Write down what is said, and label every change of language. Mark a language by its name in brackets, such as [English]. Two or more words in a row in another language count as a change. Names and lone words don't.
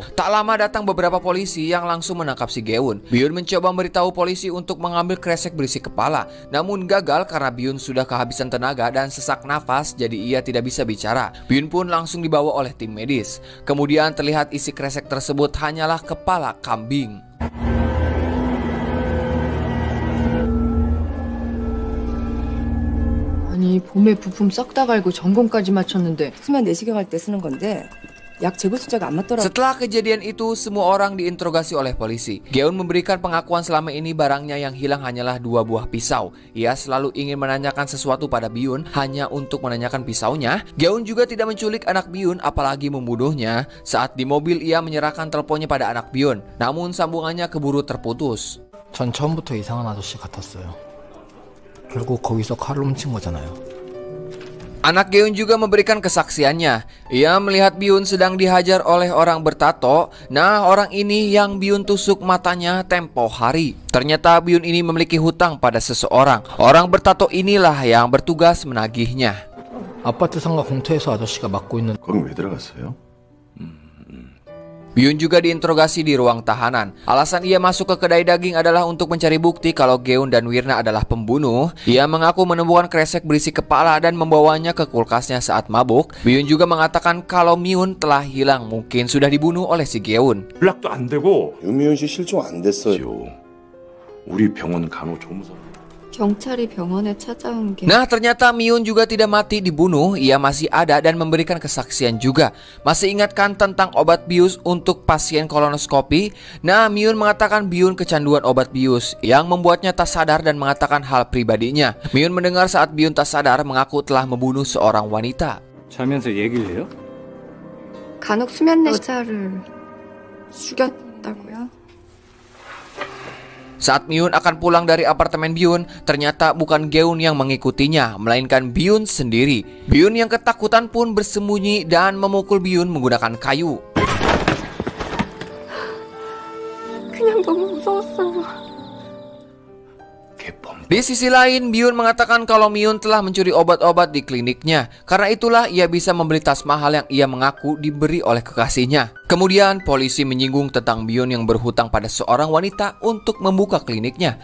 [Indonesian] Tak lama datang beberapa polisi yang langsung menangkap si Geun. Byun mencoba memberitahu polisi untuk mengambil kresek berisi kepala, namun gagal karena Byun sudah kehabisan tenaga dan sesak nafas, jadi ia tidak bisa bicara. Byun pun langsung dibawa oleh tim medis. Kemudian terlihat isi kresek tersebut hanyalah kepala kambing. [Korean] 아니 봄에 부품 싹 다 갈고 점검까지 마쳤는데 수면 내시경 할 때 쓰는 건데 약 재고 숫자가 안 맞더라고. [Indonesian] Setelah kejadian itu, semua orang diinterogasi oleh polisi. Geun memberikan pengakuan selama ini barangnya yang hilang hanyalah 2 buah pisau. Ia selalu ingin menanyakan sesuatu pada Byun hanya untuk menanyakan pisaunya. Geun juga tidak menculik anak Byun apalagi membunuhnya. Saat di mobil ia menyerahkan teleponnya pada anak Byun, namun sambungannya keburu terputus. [Korean] 전 처음부터 이상한 아저씨 같았어요. 결국 거기서 칼을 훔친 거잖아요. [Indonesian] Anak Geun juga memberikan kesaksiannya. Ia melihat Byun sedang dihajar oleh orang bertato. Nah, orang ini yang Byun tusuk matanya tempo hari. Ternyata Byun ini memiliki hutang pada seseorang. Orang bertato inilah yang bertugas menagihnya. [Korean] 아파트 상가 공터에서 아저씨가 맡고 있는. 거긴 왜 들어갔어요? [Indonesian] Byun juga diinterogasi di ruang tahanan. Alasan ia masuk ke kedai daging adalah untuk mencari bukti kalau Geun dan Wirna adalah pembunuh. Ia mengaku menemukan kresek berisi kepala dan membawanya ke kulkasnya saat mabuk. Byun juga mengatakan kalau Myun telah hilang, mungkin sudah dibunuh oleh si Geun. [Korean] 연락도 안 되고. 윤미훈 씨 실종 안 됐어요. 우리 병원 간호조무사. 경찰이 병원에 찾아온 게. [Indonesian] Nah, ternyata Myun juga tidak mati dibunuh. Ia masih ada dan memberikan kesaksian juga. Masih ingatkan tentang obat bius untuk pasien kolonoskopi? Nah, Myun mengatakan Byun kecanduan obat bius yang membuatnya tak sadar dan mengatakan hal pribadinya. Myun mendengar saat Byun tak sadar mengaku telah membunuh seorang wanita. [Korean] 자면서 얘기를 해요? 간혹 수면 여자를 죽였다고요? [Indonesian] Saat Myun akan pulang dari apartemen Byun, ternyata bukan Geun yang mengikutinya, melainkan Byun sendiri. Byun yang ketakutan pun bersembunyi dan memukul Byun menggunakan kayu. [Korean] 그냥 너무 무서웠어요. [Indonesian] Di sisi lain, Byun mengatakan kalau Myun telah mencuri obat-obat di kliniknya. Karena itulah ia bisa membeli tas mahal yang ia mengaku diberi oleh kekasihnya. Kemudian polisi menyinggung tentang Byun yang berhutang pada seorang wanita untuk membuka kliniknya.